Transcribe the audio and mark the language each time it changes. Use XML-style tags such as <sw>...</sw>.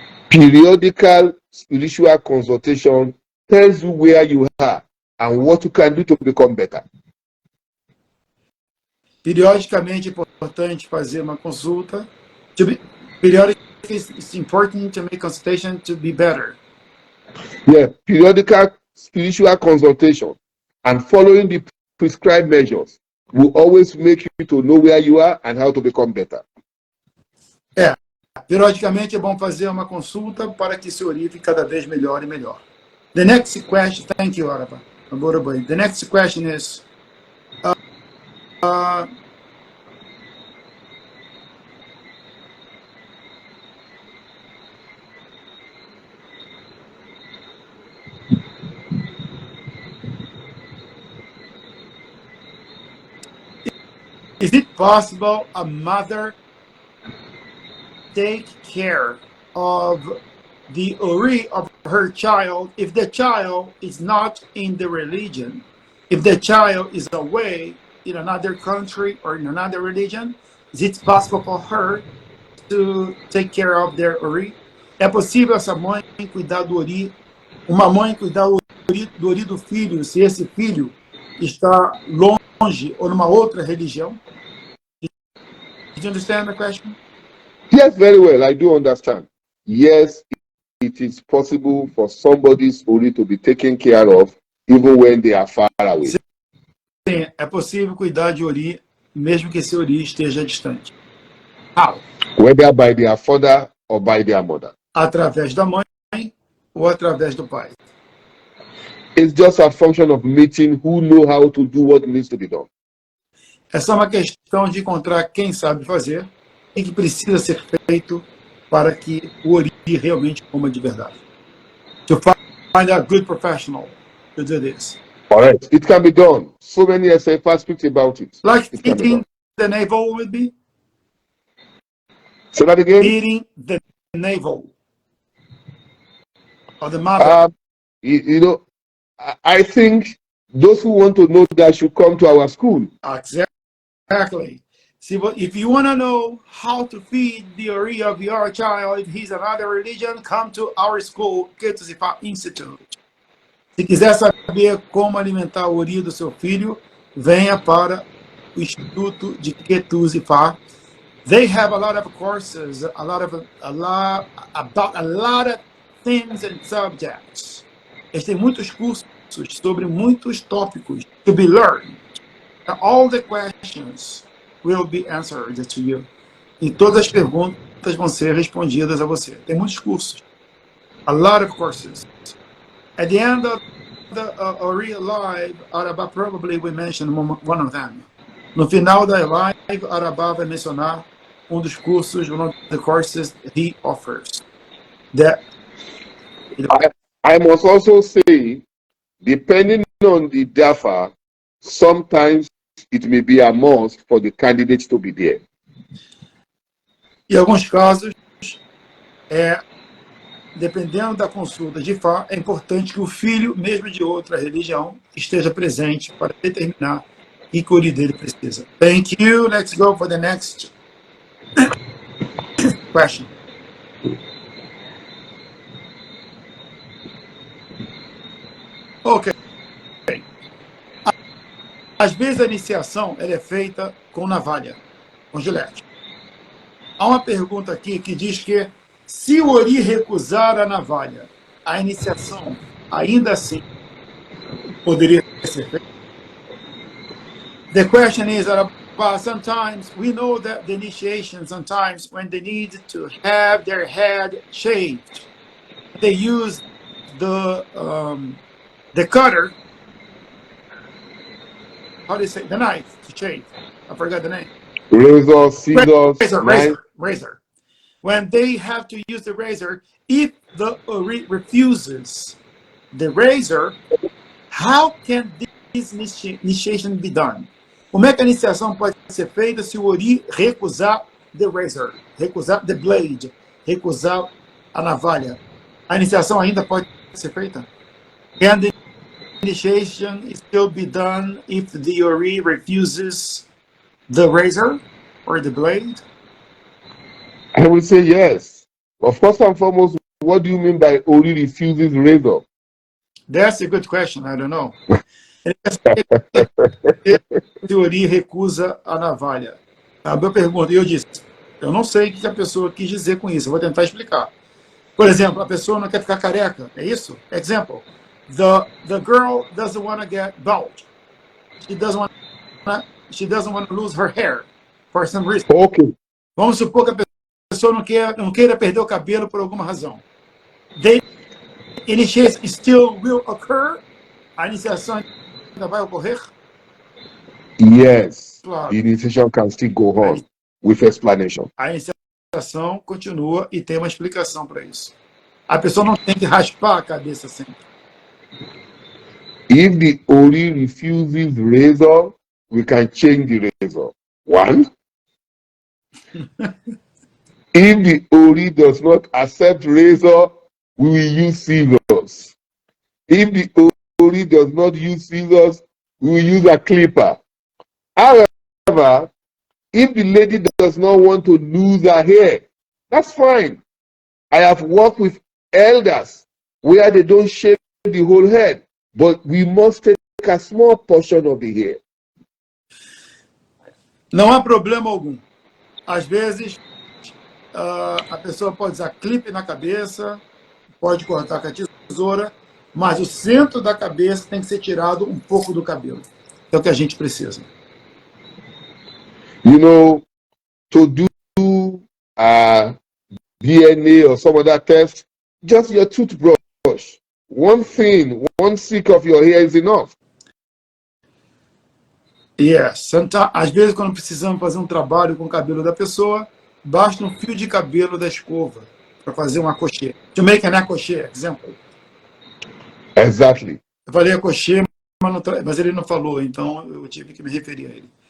<en>Periodical spiritual consultation tells you where you are and what you can do to become better.</en> <pt>Periodicamente é importante fazer uma consulta.</pt> <en>Periodically, it's important to make consultation to be better. Yeah, periodical spiritual consultation and following the prescribed measures will always make you to know where you are and how to become better.</en> <pt>Periodicamente é bom fazer uma consulta para que seu Ori fique cada vez melhor e melhor.</pt> <en>The next question, thank you, Araba. The next question is, is it possible a mother take care of the Ori of her child if the child is not in the religion? If the child is away in another country or in another religion, is it possible for her to take care of their Ori?</en> <pt>É possível essa mãe cuidar do Ori, uma mãe cuidar do Ori do filho, se esse filho está longe ou numa outra religião?</pt> <en>Did you understand the question? Yes, very well. I do understand. Yes, it is possible for somebody's Ori to be taken care of even when they are far away.</en> <pt>Sim, é possível cuidar de Ori mesmo que esse Ori esteja distante.</pt> <en>How? Whether by their father or by their mother.</en> <pt>Através da mãe ou através do pai.</pt> <en>It's just a function of meeting who know how to do what needs to be done.</en> <pt>É só uma questão de encontrar quem sabe fazer e que precisa ser feito para que o Ori realmente coma de verdade.</pt> <en>To find a good professional to do this. All right, it can be done. So many SFR speak about it. Like feeding the navel would be? Say that again? Feeding the navel of the mother. You know, I think those who want to know that should come to our school. Exactly. See, if you want to know how to feed the Ori of your child, if he's another religion, come to our school, Ketuzifa Institute.</en> <pt>Se quiser saber como alimentar o Ori do seu filho, venha para o Instituto de Ketuzifa.</pt> <en>They have a lot of courses, about a lot of things and subjects.</en> <pt>Eles têm muitos cursos sobre muitos tópicos</pt> <en>to be learned. All the questions will be answered to you.</en> <pt>E todas as perguntas vão ser respondidas a você. Tem muitos cursos.</pt> <en>A lot of courses. At the end of the Ori Live, Araba probably will mention one of them.</en> <pt>No final da live, Araba vai mencionar dos cursos,</pt> <en>one of the courses he offers. I must also say, depending on the DAFA, sometimes it may be a must for the candidates to be there.</en> <pt>Em alguns casos, Dependendo da consulta de Fá, é importante que o filho, mesmo de outra religião, esteja presente para determinar que cure dele precisa.</pt> <en>Thank you. Let's go for the next question. Ok.</en> <pt>Às vezes a iniciação ela é feita com navalha, com gilete. Há uma pergunta aqui que diz que se o Ori recusar a navalha, a iniciação ainda assim poderia ser feita?</pt> <en>The question is that sometimes we know that the initiation, sometimes when they need to have their head shaved, they use the cutter. How do you say the knife to shave? I forgot the name. Razor, scissors, razor. When they have to use the razor, if the Ori refuses the razor, how can this initiation be done?</en> <pt>Como é que a iniciação pode ser feita se o Ori recusar</pt> <en>the razor,</en> <pt>recusar</pt> <en>the blade,</en> <pt>recusar a navalha? A iniciação ainda pode ser feita?</pt> <en>Can the initiation still be done if the Ori refuses the razor or the blade? I would say yes. But first and foremost, what do you mean by Ori refuses razor? That's a good question. I don't know.</en> <pt>Se o Ori recusa a navalha. A minha pergunta, eu disse, eu não sei o que a pessoa quis dizer com isso, eu vou tentar explicar. Por exemplo, a pessoa não quer ficar careca, é isso?</pt> <en>Example, the girl doesn't want to get bald. She doesn't want to lose her hair for some reason. Okay.</en> <pt>Vamos supor que a pessoa não queira perder o cabelo por alguma razão.</pt> <en>The initiation still will occur?</en> <pt>A iniciação ainda vai ocorrer?</pt> <en>Yes.</en> <pt>Claro.</pt> <en>The initiation can still go on with explanation.</en> <pt>A iniciação continua e tem uma explicação para isso. A pessoa não tem que raspar a cabeça sempre.</pt> <en>If the Ori refuses razor, we can change the razor. One. If the Ori does not accept razor, we will use scissors. If the Ori does not use scissors, we will use a clipper. However, if the lady does not want to lose her hair, that's fine. I have worked with elders where they don't shave the whole head, but we must take a small portion of the hair.</en> <pt>Não há problema algum. Às vezes, a pessoa pode usar clipe na cabeça, pode cortar com a tesoura, mas o centro da cabeça tem que ser tirado um pouco do cabelo. É o que a gente precisa.</pt> <en>You know, to do DNA or some other test, just your toothbrush. One stick of your hair is enough. Yes.</en> <pt>Às vezes, quando precisamos fazer um trabalho com o cabelo da pessoa, basta um fio de cabelo da escova para fazer um crochê.</pt> <en>To make an crochet, example. Exactly.</en> <pt>Eu falei crochê, mas ele não falou, então eu tive que me referir a ele.</pt>